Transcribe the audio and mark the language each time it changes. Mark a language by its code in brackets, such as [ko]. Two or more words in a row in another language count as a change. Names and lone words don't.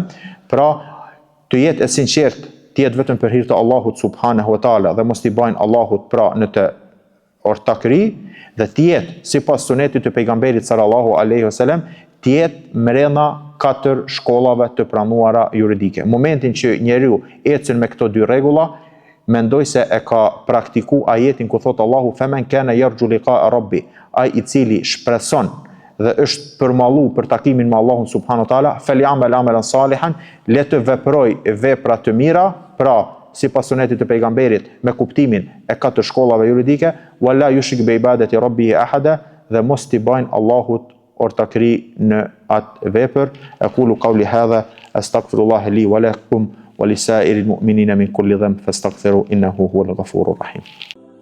[sq] Pra, të jetë e sinqert, të jetë vetëm për hir të Allahut [ar] سبحانه وتعالى [sq] dhe mos t'i bajnë Allahut pra në të ortakëri dhe të jetë sipas sunetit të pejgamberit [ar] صلى الله عليه وسلم, [sq] të jetë brenda 4 shkollave të pranuara juridike. Momentin që njeriu ecën me këto 2 rregulla, mendoj se e ka praktiku ajetin ku thot Allahu [ar] فمن كان يرجو لقاء ربي, [sq] ai I cili shpreson dhe është përmallu për takimin me Allahun [ar] سبحانه وتعالى فليعمل عملا صالحا, [sq] le të veproj vepra të mira, pra sipas sunetit të pejgamberit me kuptimin e 4 shkollave juridike, [ar] ولا يشرك بعبادة ربه أحدا, [sq] dhe mos t'i bajnë Allahut ortakri në atë vepër. [ar] أقول قولي هذا أستغفر الله لي ولكم ولسائر المؤمنين من كل ذنب فاستغفروا إنه هو الغفور الرحيم.